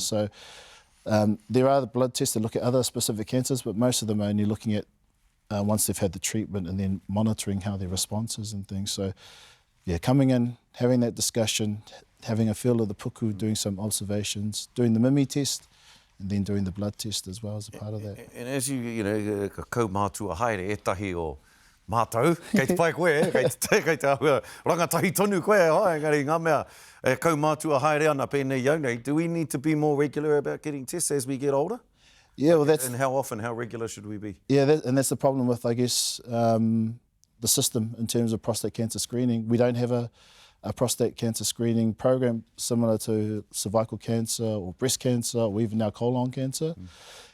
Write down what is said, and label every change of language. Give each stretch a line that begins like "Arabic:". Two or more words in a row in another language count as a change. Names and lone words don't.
English: So there are the blood tests that look at other specific cancers, but most of them are only looking at once they've had the treatment, and then monitoring how their response is and things. So, yeah, coming in, having that discussion, having a feel of the puku, doing some observations, doing the mimi test, and then doing the blood test as well as a part of that. And as you know,
Māori: ka kaumātua haere e tahi o mātou, kei te pai koe, kei te ahua rangatahi tonu koe, engari ngā mea e kaumātua haere ana pēnei iau.
English: Do we need to be more regular about getting tests as we get older? Yeah, well, that's... And how often, how regular should we be? Yeah, and that's the problem with, I guess, the system in terms of prostate cancer screening. We don't have a prostate cancer screening program similar to cervical cancer or breast cancer, or even now colon cancer.